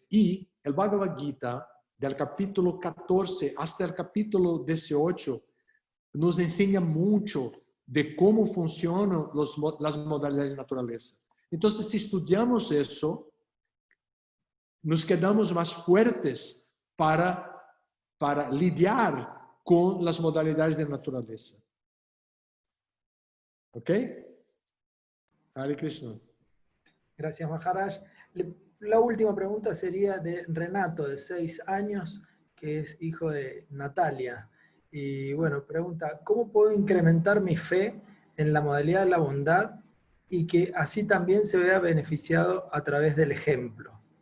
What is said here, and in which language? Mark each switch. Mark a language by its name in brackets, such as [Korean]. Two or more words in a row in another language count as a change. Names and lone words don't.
[Spanish] Y el Bhagavad Gita, del capítulo 14 hasta el capítulo 18, nos enseña mucho de cómo funcionan las modalidades de la naturaleza. Entonces, si estudiamos eso, nos quedamos más fuertes para lidiar con las modalidades de la naturaleza. [Sanskrit] ¿Ok? हरे कृष्ण. [Spanish] Gracias, Maharaj. La última pregunta sería de Renato, de 6 años, que es hijo de Natalia. Y bueno, pregunta, ¿cómo puedo incrementar mi fe en la modalidad de la bondad y que así también se vea beneficiado a través del ejemplo?